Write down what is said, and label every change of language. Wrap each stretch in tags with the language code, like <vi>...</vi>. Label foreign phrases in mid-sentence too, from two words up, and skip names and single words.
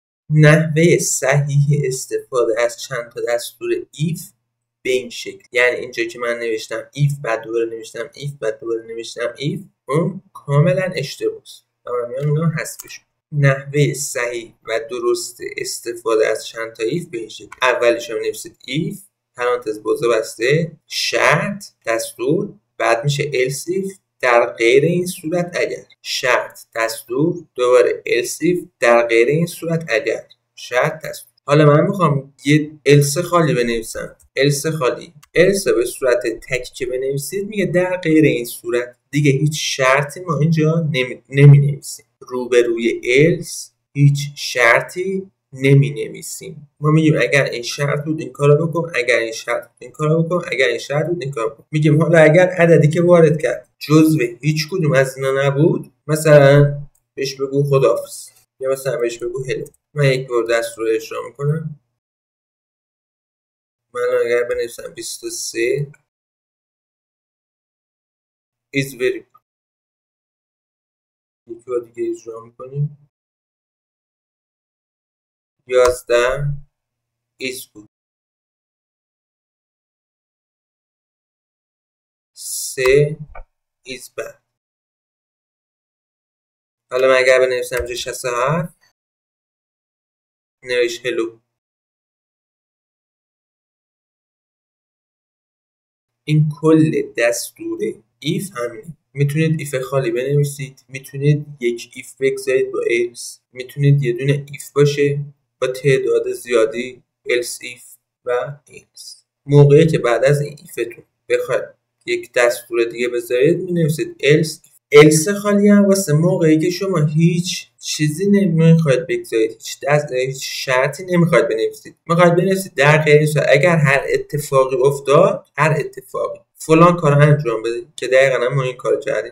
<fa>نحوه صحیح استفاده از چند تا دستور ایف به این شکل، یعنی اینجا که من نوشتم ایف بعد دوباره نوشتم ایف بعد دوباره نوشتم ایف، اون کاملا اشتباهه و من میام اینا حذفش. نحوه صحیح و درست استفاده از چند تا ایف به این شکل، اولش هم نوشتید ایف پرانتز بازه بسته شرط دستور، بعد میشه</fa> <en>else if</en> <fa>در غیر این صورت اگر، شرط دستور دوباره</fa> <en>else if</en> <fa>در غیر این صورت اگر، شرط دستور. حالا من میخوام یه else خالی بنویسم. else خالی، else به صورت تک که بنویسید میگه در غیر این صورت دیگه هیچ شرطی ما اینجا نمی نویسیم. روبروی else هیچ شرطی نمی نویسیم. ما میگیم اگر این شرط بود این کارو بکن، اگر این شرط بود این کارو بکن، اگر این شرط بود این کارو بکن. میگیم حالا اگر عددی که وارد کرد جزو هیچ کدوم از اینا نبود، مثلا بهش بگو خداحافظ یا مثلا بهش بگو هلو. من یک بار دستور رو اجرا میکنم. من اگر بنویسم 23</fa> <en>is very good.</en> <fa>یک بار دیگه اجرا میکنیم. 11</fa> <en>is good. 3 is bad.</en> <fa>حالا من اگر بنویسم اینجا 67 نویش هلو. این کل دستور ایف همینه. میتونید ایف خالی بنویسید، میتونید یک ایف بگذارید با else، میتونید یه دونه ایف باشه با تعداد زیادی</fa> <en>else if</en> <fa>و else. موقعی که بعد از این ایفتون بخواید یک دستور دیگه بذارید مینویسید else. else خالی هم واسه موقعی که شما هیچ چیزی نمیخواید بگذارید، هیچ شرطی نمیخواید بنویسید، میخواید بنویسید در غیر صورت اگر هر اتفاقی افتاد، هر اتفاقی فلان کار انجام بده، که دقیقا ما این کار کردیم.</fa>